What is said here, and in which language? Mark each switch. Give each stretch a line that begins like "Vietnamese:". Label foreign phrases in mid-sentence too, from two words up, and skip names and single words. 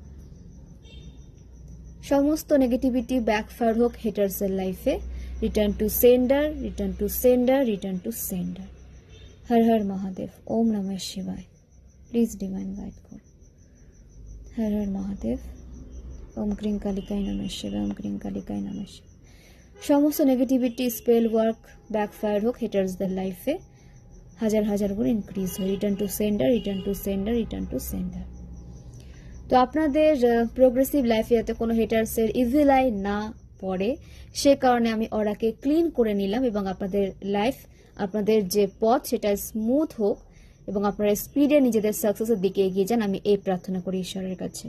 Bangla: সমস্ত
English: negativity backfire
Bangla: হোক হেটার্সের লাইফে।
English: Return to sender, return to sender, return to sender.
Sanskrit: হর হর মহাদেব, ওম নমঃ শিবায়।
English: please divine guide
Sanskrit: করুন। হর হর মহাদেব, ওম ক্রিং কালিকায় নমঃ শিবায়, ওম ক্রিং কালিকায় নমঃ শিবায়।
Bangla: সমস্ত
English: negativity spell work backfire
Bangla: হোক হেটার্সদের লাইফে হাজার হাজার গুণ ইনক্রিজ হয়।
English: Return to sender, return to sender, return to sender.
Bangla: তো আপনাদের
English: progressive life
Bangla: যাতে কোনো হেটার্সের
English: evil eye
Bangla: না পড়ে সে কারণে আমি ওরাকে ক্লিন করে নিলাম, এবং আপনাদের লাইফ, আপনাদের যে পথ সেটা স্মুথ হোক এবং আপনারা স্পিডে নিজেদের সাকসেসের দিকে এগিয়ে যান, আমি এই প্রার্থনা করি ঈশ্বরের কাছে।